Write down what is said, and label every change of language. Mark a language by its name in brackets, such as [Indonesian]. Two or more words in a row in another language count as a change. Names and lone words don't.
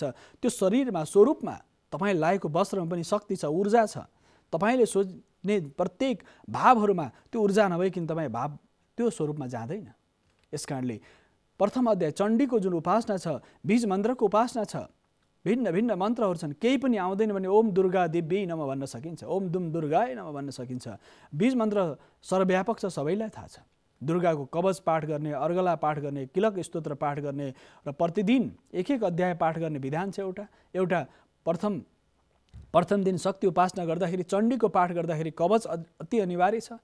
[Nepali] त्यो शरीरमा स्वरूपमा तपाईँले लागेको वस्त्रमा पनि शक्ति छ, ऊर्जा छ। तपाईँले सोच्ने प्रत्येक भावहरूमा त्यो ऊर्जा नभइकन तपाईँ भाव त्यो स्वरूपमा जाँदैन। यस कारणले प्रथम अध्याय चण्डीको जुन उपासना छ, बीज मन्त्रको उपासना छ, भिन्न भिन्न मन्त्रहरू छन्। केही पनि आउँदैन भने [Sanskrit] ओम दुर्गा दिव्यै नमः [Nepali] भन्न सकिन्छ, [Sanskrit] ओम दुम दुर्गाय नमः [Nepali] भन्न सकिन्छ। बीज मन्त्र सर्वव्यापक छ, सबैलाई थाहा छ। दुर्गाको कवच पाठ गर्ने, अर्गला पाठ गर्ने, किलक स्तोत्र पाठ गर्ने र प्रतिदिन एक एक अध्याय पाठ गर्ने विधान छ। एउटा प्रथम दिन शक्ति उपासना गर्दाखेरि चण्डीको पाठ गर्दाखेरि कवच अति अनिवार्य छ।